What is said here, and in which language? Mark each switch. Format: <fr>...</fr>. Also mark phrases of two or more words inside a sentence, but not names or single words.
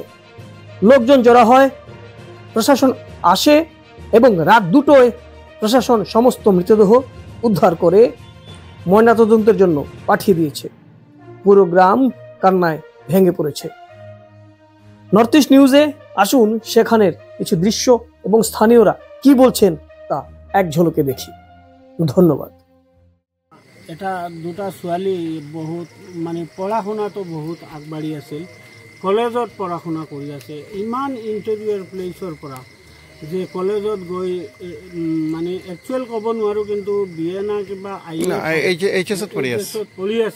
<bn>লোকজন জড়ো হয়, প্রশাসন আসে এবং রাত 2টায় প্রশাসন সমস্ত মৃতদেহ উদ্ধার করে ময়নাতদন্তের জন্য পাঠিয়ে দিয়েছে। পুরো গ্রাম কান্নায় ভেঙে পড়েছে। নর্থ ইস্ট নিউজে আসুন সেখানের কিছু দৃশ্য এবং স্থানীয়রা কি বলছেন তা এক ঝলকে দেখি। ধন্যবাদ।</bn> <as>এটা দুটা ছোৱালী বহুত পঢ়া শুনাটো বহুত আগবাঢ়ি আছিল। কলেজত পঢ়া শুনা কৰি আছে। ইমান</as> <en>interior place</en> <as>পৰা যে কলেজত গৈ একচুৱেল ক'ব নোৱাৰোঁ, কিন্তু BA না কিবা এইচএছত পঢ়ি আছে।</as>